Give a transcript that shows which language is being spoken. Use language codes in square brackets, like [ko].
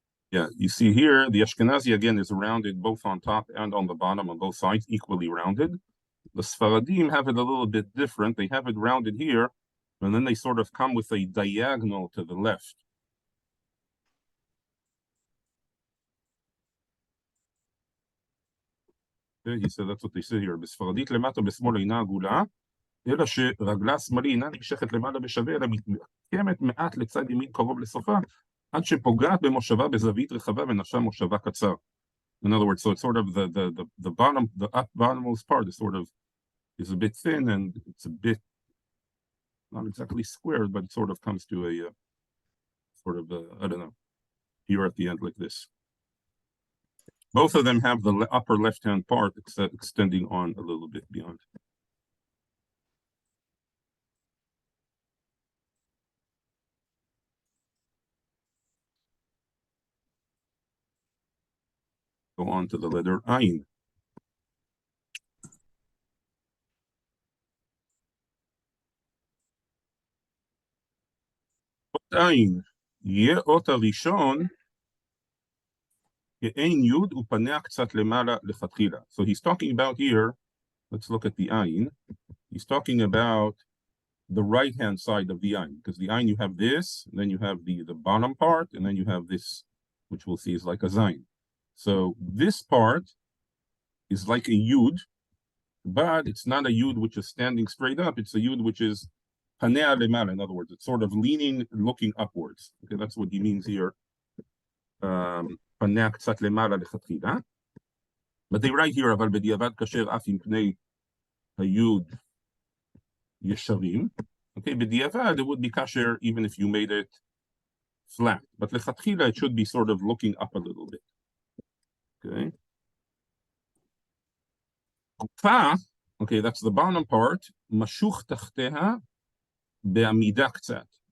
[en] Yeah, you see here, the Ashkenazi again is rounded both on top and on the bottom on both sides, equally rounded. The Sfaradim have it a little bit different. They have it rounded here, and then they sort of come with a diagonal to the left. Okay, he said that's what they say here. [he] בספרדית למטה בשמאל אינה עגולה, אלא שרגלה השמאלי אינה נמשכת למעלה בשווה, אלא מתקמת מעט לצד ימין קרוב לסופה, עד שפוגעת במושבה בזווית רחבה ונפשה מושבה קצר. [en] In other words, so it's sort of the bottom, the bottommost part is a bit thin, and it's a bit not exactly squared, but it sort of comes to a I don't know, here at the end like this. Both of them have the upper left-hand part extending on a little bit beyond. Go on to the letter ayin. [he] ayin, יהיה אות הראשון כאין יוד ופניה קצת למעלה לכתחילה. [en] So he's talking about here, let's look at the ayin. He's talking about the right-hand side of the ayin, because the ayin you have this, and then you have the bottom part, and then you have this, which we'll see is like a zayin. So this part is like a yud, but it's not a yud which is standing straight up. It's a yud which is [he] panea lemala. [en] In other words, it's sort of leaning, looking upwards. Okay, that's what he means here. [he] Panea קצת למעלה לכתחילה. [en] But they write here, [he] אבל בדיעבד כאשר אף עם פני היוד ישרים. [en] Okay, בדיעבד it would be kasher even if you made it flat. But לכתחילה it should be sort of looking up a little bit. Okay. גופה, okay, that's the bottom part, [he] משוך תחתיה בעמידה קצת.